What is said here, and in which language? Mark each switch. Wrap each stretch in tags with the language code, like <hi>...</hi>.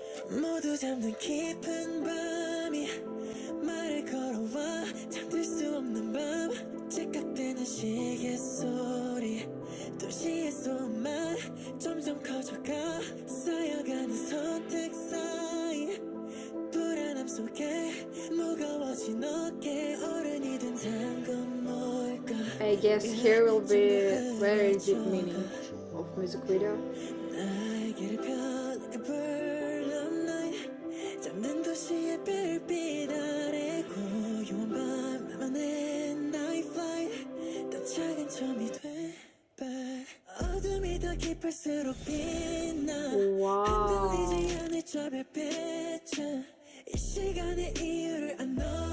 <ko>모두 잠든 깊은 밤이 말을 걸어와 잠들 수 없는 밤 찌깍대는 시계 소리 도시의 소음만 점점 커져가 쌓여가는 선택 사이 불안함 속에 무거워진 어깨 어른이 된 단건 뭘까.</ko> <en>I guess here will be very deep meaning of music video.</en> <ko>날개를 펴</ko> <en>like a bird of night</en> <ko>잠든 도시의 별빛 아래 고요한 밤 나만의</ko> <en>night flight</en> <ko>더 작은 점이 돼 어둠이 더 깊을수록 빛나 흔들리지 않을 저 별빛은 이 시간의 이유를 안 know.</ko>